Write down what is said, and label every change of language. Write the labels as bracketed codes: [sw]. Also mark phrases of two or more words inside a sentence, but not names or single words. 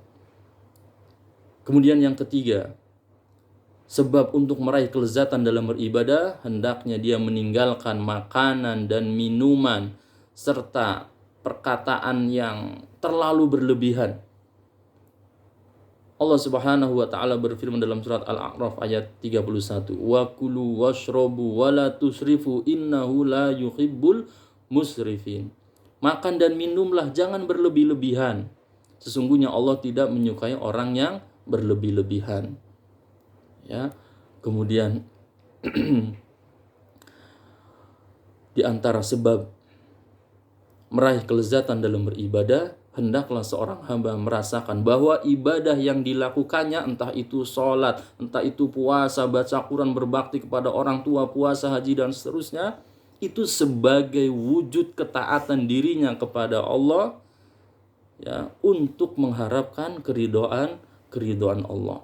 [id] Kemudian yang ketiga, sebab untuk meraih kelezatan dalam beribadah, hendaknya dia meninggalkan makanan dan minuman serta perkataan yang terlalu berlebihan. Allah [ar] سبحانه وتعالى [id] berfirman dalam surat Al-A'raf ayat 31, [ar] "وكلوا واشربوا ولا تسرفوا إنه لا يحب المسرفين." [id] Makan dan minumlah, jangan berlebih-lebihan. Sesungguhnya Allah tidak menyukai orang yang berlebih-lebihan. Ya. Kemudian di antara sebab meraih kelezatan dalam beribadah, hendaklah seorang hamba merasakan bahwa ibadah yang dilakukannya, entah itu sholat, entah itu puasa, baca Quran, berbakti kepada orang tua, puasa, haji, dan seterusnya, itu sebagai wujud ketaatan dirinya kepada Allah, ya, untuk mengharapkan keridhaan Allah.